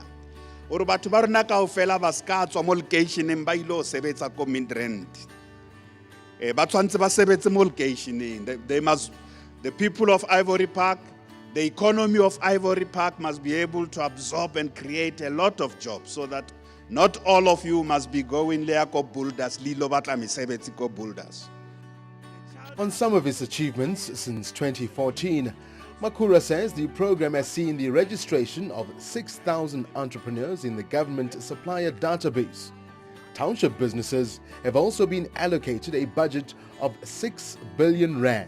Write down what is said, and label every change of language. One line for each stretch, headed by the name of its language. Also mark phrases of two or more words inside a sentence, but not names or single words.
English: They must, the people of Ivory Park, the economy of Ivory Park must be able to absorb and create a lot of jobs so that not all of you must be going there
Southern Sotho: ko boulders, lilo batla misebetsi ko boulders.
English: On some of its achievements since 2014, MAKHURA says the program has seen the registration of 6,000 entrepreneurs in the government supplier database. Township businesses have also been allocated a budget of 6 billion rand.